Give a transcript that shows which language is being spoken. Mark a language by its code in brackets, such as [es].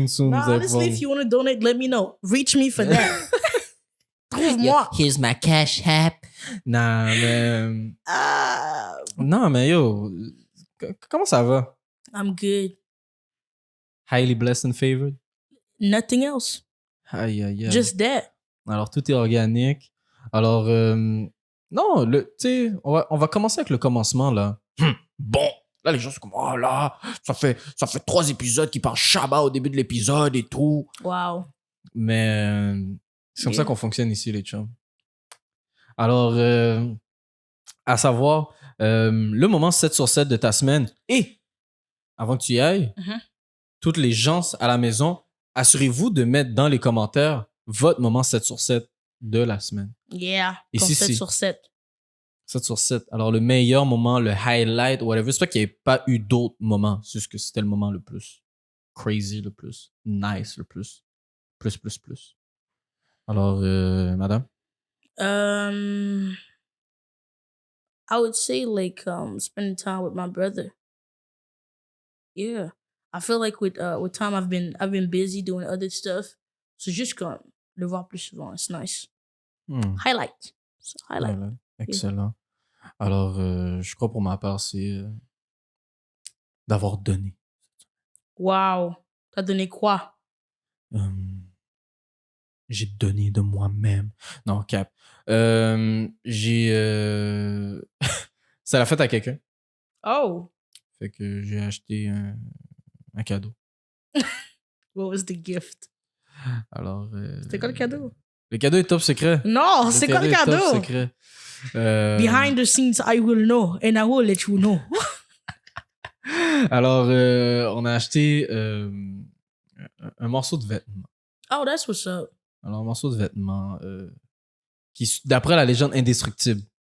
[en] No, honestly, if you want to donate, let me know. Reach me for that. [fr] Trouve-moi. [en] Here's my cash app. [fr] Non, mais yo, comment ça va? [en] I'm good. Highly blessed and favored? Nothing else. Aïe. Just that. [fr] Alors, tout est organique. Alors, non, tu sais, on va commencer avec le commencement, là. Bon, là, les gens sont comme, oh là, ça fait 3 épisodes qui parlent Shabbat au début de l'épisode et tout. Wow. Mais c'est comme ça qu'on fonctionne ici, les chums. Alors, à savoir, le moment 7 sur 7 de ta semaine. Et, avant que tu y ailles, toutes les gens à la maison, assurez-vous de mettre dans les commentaires votre moment 7 sur 7 de la semaine. Yeah. Et comme si 7 sur 7. 7 sur 7. Alors, le meilleur moment, le highlight, whatever, c'est pas qu'il n'y ait pas eu d'autres moments. C'est juste que c'était le moment le plus crazy, le plus nice, le plus. Plus. Alors, madame? [en] I would say like spending time with my brother. Yeah. I feel like with time I've been busy doing other stuff. So just [fr] comme le voir plus souvent, [en] it's nice. Highlight. So, highlight. [fr] Voilà. Excellent. Alors, je crois pour ma part, c'est d'avoir donné. Wow. T'as donné quoi? J'ai donné de moi-même. Non, cap. J'ai... C'est la fête à quelqu'un. Oh. Fait que j'ai acheté un cadeau. [en] What was the gift? [fr] Alors... C'était quoi le cadeau? Le cadeau est top secret. Non, c'est quoi le cadeau? Top secret. [en] Behind the scenes, I will know and I will let you know. [fr] Alors, on a acheté un morceau de vêtement. [en] Oh, that's what's up. [fr] Alors, un morceau de vêtement qui, d'après la légende, indestructible.